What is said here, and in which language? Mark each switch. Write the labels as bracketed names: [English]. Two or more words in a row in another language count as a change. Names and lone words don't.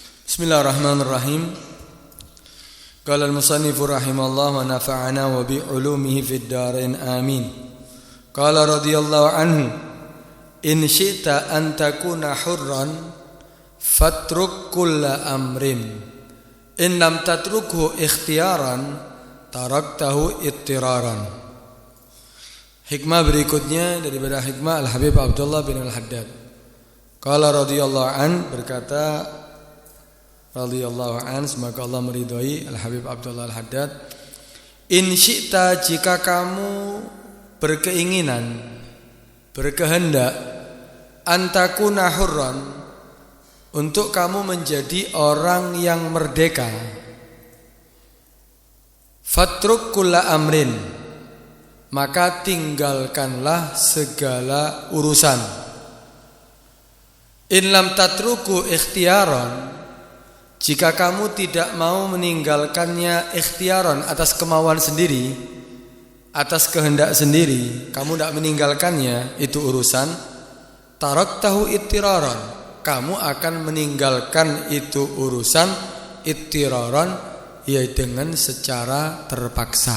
[Arabic] بسم الله الرحمن الرحيم. قال المصنف رحمه الله ونفعنا بعلومه في الدارين آمين. قال رضي الله عنه, إن شئت أن تكون حرا فاترك كل أمر، إن لم تتركه اختيارا تركته اضطرارا. [Indonesian] Hikmah berikutnya daripada hikmah Al-Habib Abdullah bin Al-Haddad. [Arabic] قال رضي الله عنه, [Indonesian] berkata [Arabic] رضي الله عنه, [Indonesian] semoga Allah meridhai Al-Habib Abdullah Al-Haddad, [Arabic] إن شئت, [Indonesian] jika kamu berkeinginan, berkehendak, [Arabic] أن تكون حرا, [Indonesian] untuk kamu menjadi orang yang merdeka, [Arabic] فاترك كل أمر, [Indonesian] maka tinggalkanlah segala urusan. [Arabic] إن لم تتركه اختيارا, [Indonesian] jika kamu tidak mau meninggalkannya ikhtiaran, atas kemauan sendiri, atas kehendak sendiri, kamu tidak meninggalkannya, itu urusan, [Arabic] تركته اضطرارا, [Indonesian] kamu akan meninggalkan itu urusan ittiraran, yaitu dengan secara terpaksa.